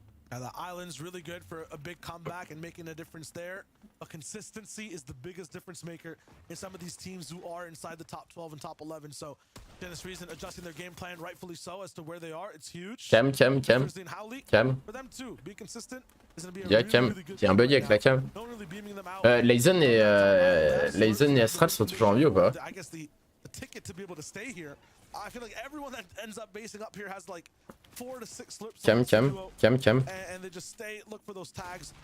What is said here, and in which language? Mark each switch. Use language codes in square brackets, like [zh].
[en] The island's really good for a big comeback and making a difference there. But consistency is the biggest difference maker in some of these teams who are inside the top 12 and top 11. So, Dennis Reason adjusting their game plan rightfully so as to where they are. It's huge. Cam. For them too, be consistent. [fr] Y'a Cam, il y a un bug avec la cam. Layson et Astral sont toujours en vie ou pas? [en] I guess the ticket to be able to stay here. I feel like everyone that ends up basing up here has like 4 to 6 slips. Cam. And they just stay, look for those tags.